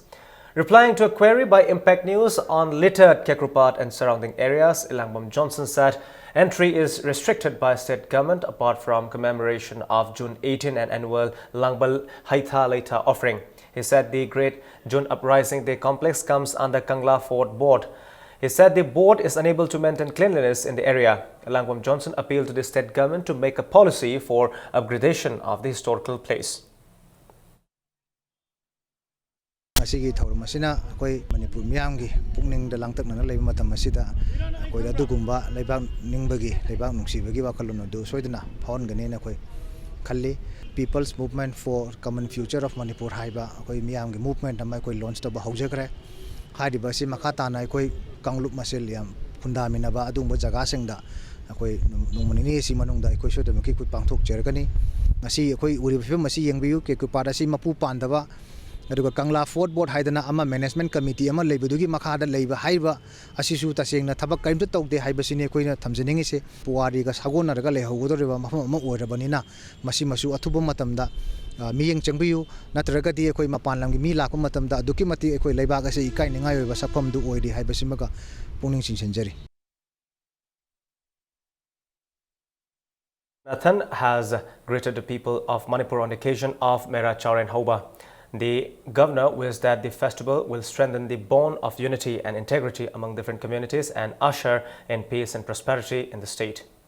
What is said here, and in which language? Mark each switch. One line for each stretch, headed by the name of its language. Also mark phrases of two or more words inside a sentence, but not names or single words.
English: Replying to a query by Impact News on littered Kekrupat and surrounding areas, Ilangbam Johnson said entry is restricted by state government apart from commemoration of June 18 and annual Langban Haitha Leitha offering. He said the Great June Uprising, the complex comes under Kangla Fort Board. He said the board is unable to maintain cleanliness in the area. Ilangbam Johnson appealed to the state government to make a policy for upgradation of the historical place.
Manipuri: Asigi thawram asina koi Manipur miyamgi pukning da langtakna leiba matam asida koi da dugumba leibak ningbagi leibak nungsibagi wakalon du soidana phon gane na koi khalli People's Movement for Common Future of Manipur haiba koi miyamgi movement ama koi launch ta ba haujagre haiba si makata na koi kanglup masel yam fundamina ba adungba jaga sengda koi nungmani si manungda koi sodamaki koi pangthok chergani masi koi uri phim masi yengbiu ke ko padasi mapu pandaba aduga Kangla Fort Board haidana ama
English: management committee
Manipuri: ama leibudugi makhada leiba haiba asisu tasengna thabak kaimta tawde haiba sine koina thamjaningi se puari ga sagona raga lehogodoreba mafam ama oirabanina masi masu athuba matamda miyeng changbiu natraga di koi mapan lamgi mi lakpa matamda aduki mati koi leiba ga se ikai ningai oiba safam du oiri haiba simaga pungning singsenjari.
English: Nathan has greeted the people of Manipur on the occasion of Mera Chauren Hauba. The governor wished that the festival will strengthen the bond of unity and integrity among different communities and usher in peace and prosperity in the state.